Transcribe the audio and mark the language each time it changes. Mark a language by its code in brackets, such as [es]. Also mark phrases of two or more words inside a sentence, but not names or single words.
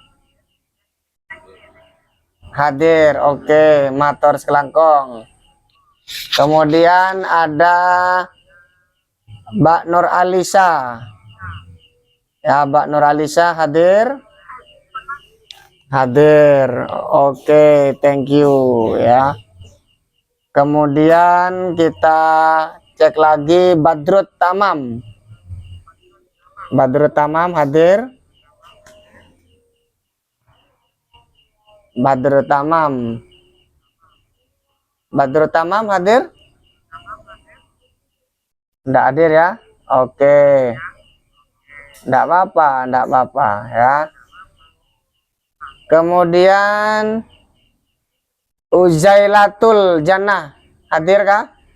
[id] Hadir, oke. Mator Selangkong. Kemudian ada Mbak Nur Alisa. Ya Mbak Nur Alisa hadir? Hadir, oke. [en] Thank you [id] ya. Kemudian kita cek lagi Badrut Tamam. Badrut Tamam hadir? Badrut Tamam. Badrut Tamam hadir? Enggak hadir ya? Oke. Enggak apa-apa ya. Kemudian Uzailatul Jannah hadir kah?